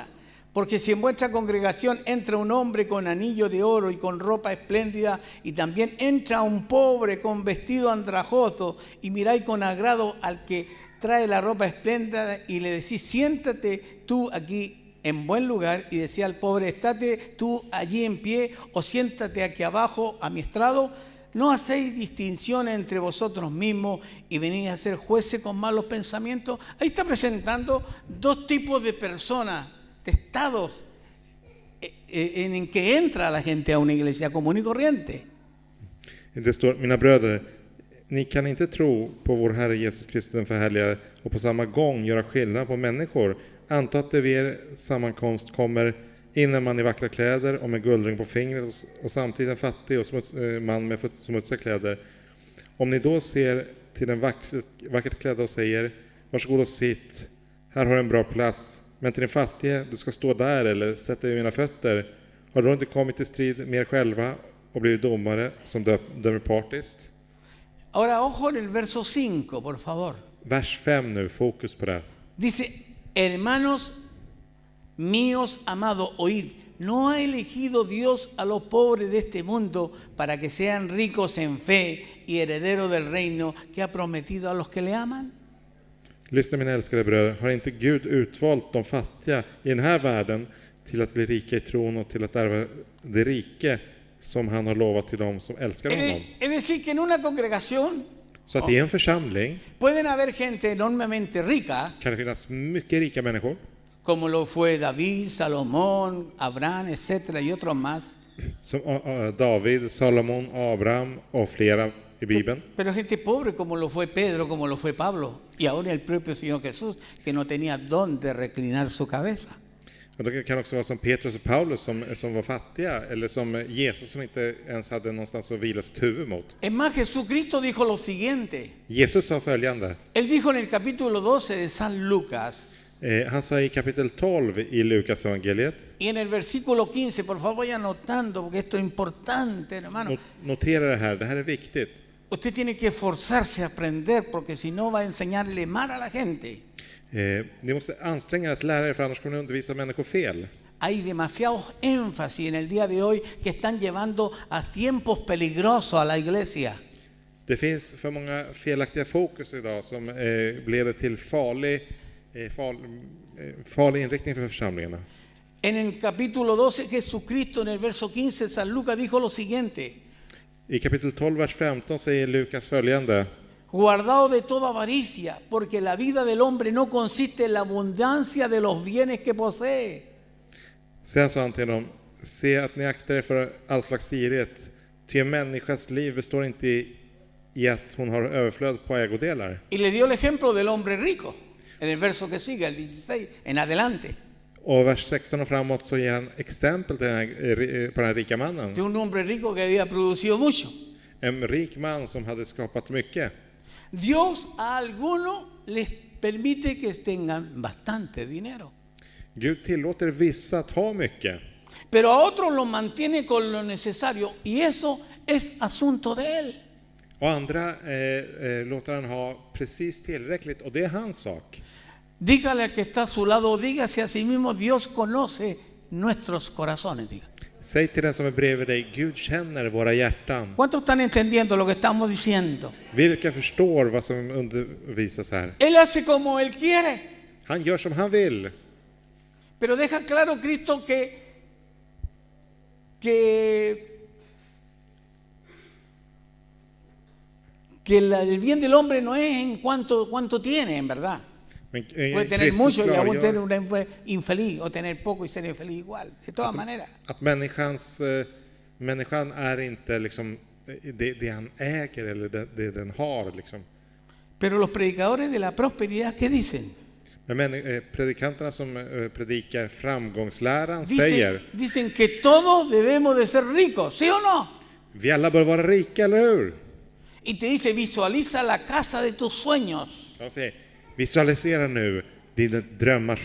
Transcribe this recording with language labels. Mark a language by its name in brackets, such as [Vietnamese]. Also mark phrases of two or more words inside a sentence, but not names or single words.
[Spanish] Porque si en vuestra congregación entra un hombre con anillo de oro y con ropa espléndida, y también entra un pobre con vestido andrajoso, y miráis con agrado al que trae la ropa espléndida y le decís, siéntate tú aquí en buen lugar, y decía al pobre, estate tú allí en pie o siéntate aquí abajo a mi estrado, no hacéis distinción entre vosotros mismos y venís a ser jueces con malos pensamientos. Ahí está presentando dos tipos de personas, de estados en que entra la gente a una iglesia común y corriente. [Swedish] Det står, mina bröder, ni kan inte tro på vår Herre Jesus Kristus den förhärligade och på samma gång göra skillnad på människor. Anta att det vid er sammankomst kommer in en man i vackra kläder och med guldring på fingret och samtidigt en fattig och man med smutsiga kläder. Om ni då ser till den vackert klädda och säger, varsågod och sitt, här har du en bra plats. Men till din fattige, du ska stå där eller sätta dig vid mina fötter. Har du inte kommit till strid med er själva och blivit domare som dömer partiskt? [Spanish] Ahora, ojo en el verso 5, por favor. [Swedish] Vers 5 nu, fokus på det. [Spanish] Dice, hermanos míos amados, oíd, ¿no ha elegido Dios a los pobres de este mundo para que sean ricos en fe y herederos del reino que ha prometido a los que le aman? [Swedish] Lyssna mina älskade bröder, har inte Gud utvalt de fattiga i den här världen till att bli rika i tron och till att ärva det rike som han har lovat till dem som älskar honom? [Spanish] Es decir, que en una congregación [Swedish] Så att i en församling [Spanish] pueden haber gente enormemente rica, [Swedish] kan det finnas mycket rika människor, [Spanish] como lo fue David, Salomón, Abraham, etcétera, y otros más. [Swedish] som David, Salomon, Abraham och flera i Bibeln. [Spanish] Pero gente pobre como lo fue Pedro, como lo fue Pablo, y ahora el propio Señor Jesús, que no tenía dónde reclinar su cabeza. [Swedish] Och det kan också vara som Petrus och Paulus som var fattiga, eller som Jesus som inte ens hade någonstans att vila sitt huvud mot. [Spanish] Es más, Jesucristo dijo lo siguiente. [Swedish] Jesus sa följande. [Spanish] Él dijo en el capítulo 12 de San Lucas, [Swedish] Han sa i kapitel 12 i Lukas evangeliet. [Spanish] y en el versículo 15, por favor vaya anotando, porque esto es importante, hermano. [Swedish] Notera det här är viktigt. [Spanish] Usted tiene que esforzarse a aprender, porque si no va a enseñarle mal a la gente. [Swedish] Ni måste anstränga er att lära er, för annars kommer ni undervisa människor fel. [Spanish] Hay demasiado énfasis en el día de hoy que están llevando a tiempos peligrosos a la iglesia. [Swedish] Det finns för många felaktiga fokus idag som leder till farlig inriktning för församlingarna. [Spanish] En el capítulo 12, Jesucristo en el verso 15, San Lucas dijo lo siguiente. [Swedish] I kapitel 12, vers 15 säger Lukas följande. [Spanish] Guardaos de toda avaricia, porque la vida del hombre no consiste en la abundancia de los bienes que posee. [Swedish] Sen sa han till dem, se att ni aktar er för all slags girighet, ty en människas liv består inte i att hon har överflöd på ägodelar. [Spanish] Y le dio el ejemplo del hombre rico, en el verso que sigue, el 16, en adelante. [Swedish] Och vers 16 och framåt så ger han exempel till på den här rika mannen. [Spanish] De un hombre rico que había producido mucho. [Swedish] En rik man som hade skapat mycket. [Spanish] Dios a algunos les permite que tengan bastante dinero, [Swedish] Gud tillåter vissa att ha mycket. [Spanish] pero a otros los mantiene con lo necesario, y eso es asunto de él. [Swedish] Och andra låter han ha precis tillräckligt, och det är hans sak. [Spanish] Dígale al que está a su lado, dígase a sí mismo, Dios conoce nuestros corazones. Diga. [Swedish] Säg till den som är bredvid dig, Gud känner våra hjärtan. [Spanish] ¿Cuántos están entendiendo lo que estamos diciendo? [Swedish] Vilka förstår vad som undervisas här? [Spanish] Él hace como él quiere, [Swedish] Han gör som han vill. [Spanish] pero deja claro Cristo que el bien del hombre no es en cuánto tiene, en verdad. [Swedish] Men, [Spanish] Puede tener [Swedish] Kristus [Spanish] mucho y aún [Swedish] klargör [Spanish] tener un hombre infeliz, o tener poco y ser infeliz igual, de todas maneras. [Swedish] att människan är inte liksom det han äger eller det den har liksom. [Spanish] Pero los predicadores de la prosperidad, ¿qué dicen? [Swedish] Men predikanterna som predikar framgångsläran säger, [Spanish] Dicen que todos debemos de ser ricos, ¿sí o no? [Swedish] vi alla bör vara rika, eller hur? [Spanish] Y te dice, visualiza la casa de tus sueños. [Swedish] Jag säger, visualisera nu dina drömmars hus.